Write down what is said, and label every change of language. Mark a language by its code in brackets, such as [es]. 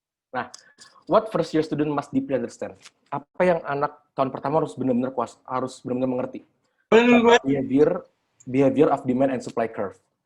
[en] Nah, what first year student must deeply understand? [id] Apa yang anak tahun pertama harus benar-benar mengerti? [en] Behavior of demand and supply curve.